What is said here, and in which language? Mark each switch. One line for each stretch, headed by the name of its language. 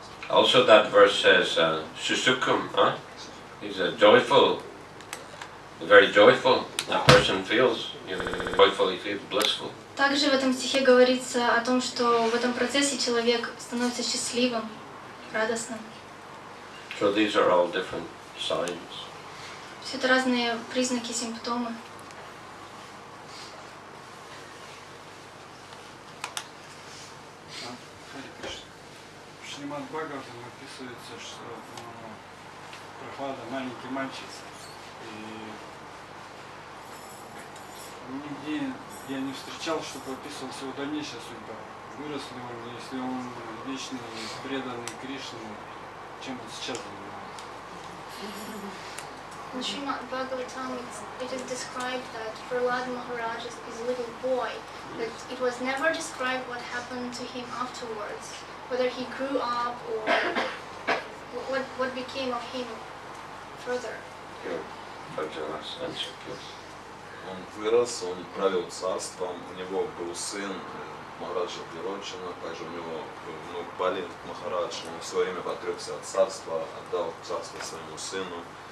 English: Also that verse says, Susukum, is a joyful, very joyful. That person feels, joyful, he feels blissful.
Russian: Также в этом стихе говорится о том, что в этом процессе человек становится счастливым, радостным.
English: So these are all different signs.
Russian: Все это разные признаки, симптомы. Харе Кришна. В Шримад Бхагаватам описывается, что Прабхупада маленький мальчик, и нигде я не встречал, чтобы описывалась его дальнейшая судьба. Вырос ли он, если он вечный, преданный Кришне, чем он сейчас занимается.
English: In Srimad Bhagavatam, it is described that Prahlad Maharaj is a little boy, but it was never described what happened to him afterwards, whether he grew up or what became of him further.
Russian: Он вырос, он правил царством, у него был сын Махараджа Прирочина, также у него внук Бали Махарадж, он в свое время отрекся от царства, отдал царство своему сыну.